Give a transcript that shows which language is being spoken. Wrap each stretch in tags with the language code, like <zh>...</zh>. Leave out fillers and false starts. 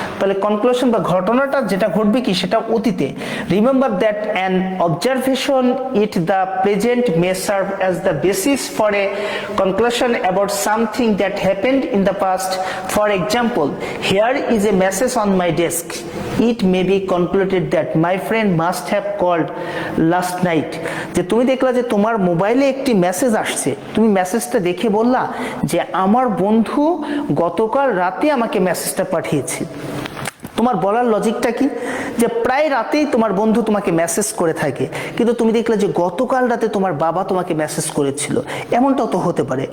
<bn>তাহলে কনক্লুশন বা ঘটনাটা যেটা ঘটবে কি সেটা অতীতে।</bn> <en>Remember that an observation at the present may serve as the basis for a conclusion about something that happened in the past. For example, here is a message on my desk. It may be concluded that my friend must have called last night।</en> <bn>যে তুমি দেখলা যে তোমার মোবাইলে একটি message আসছে, তুমি মেসেজটা দেখে বললা যে আমার বন্ধু গতকাল রাতে আমাকে মেসেজটা পাঠিয়েছে। তোমার বলার লজিকটা কি? যে প্রায় রাতেই তোমার বন্ধু তোমাকে মেসেজ করে থাকে, কিন্তু তুমি দেখলে যে গতকাল রাতে তোমার বাবা তোমাকে মেসেজ করেছিল, এমনটাও তো হতে পারে।</bn>